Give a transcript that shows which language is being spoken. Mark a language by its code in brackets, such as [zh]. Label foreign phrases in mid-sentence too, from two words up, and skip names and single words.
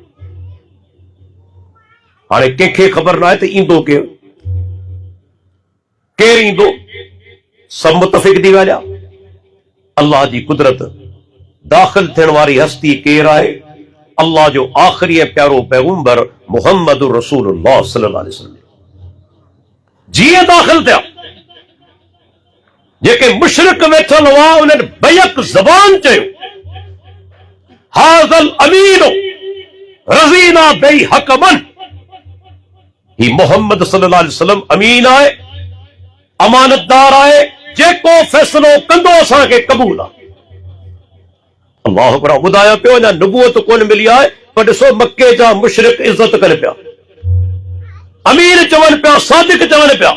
[sd] हाणे कंहिंखे ख़बर न आहे त ईंदो केरु ईंदो, सब मुतफ़िक़ थी ॻाल्हिया। अल्लाह जी कुदरत, दाख़िल थियण वारी हस्ती केरु आहे? अल्लाह जो आख़िरी ऐं प्यारो पैगंबर मुहम्मद रसूलुल्लाह [ar] صلى الله عليه وسلم. [sd] जीअं दाख़िल थिया, जेके मुशरिक वेठल हुआ उन्हनि बैक ज़बान चयो, [ar] هذا الأمين رضينا به حكما, [sd] ही मुहम्मद [ar] صلى الله عليه وسلم [sd] अमीन आहे, अमानतदार आहे, जेको फ़ैसिलो कंदो असांखे क़बूल आहे। [ar] الله أكبر. [sd] ॿुधाया पियो अञा नबूअत कोन मिली आहे, पर ॾिसो मके जा मुशरिक इज़त कनि पिया, अमीर चवनि पिया, सादिक चवनि पिया।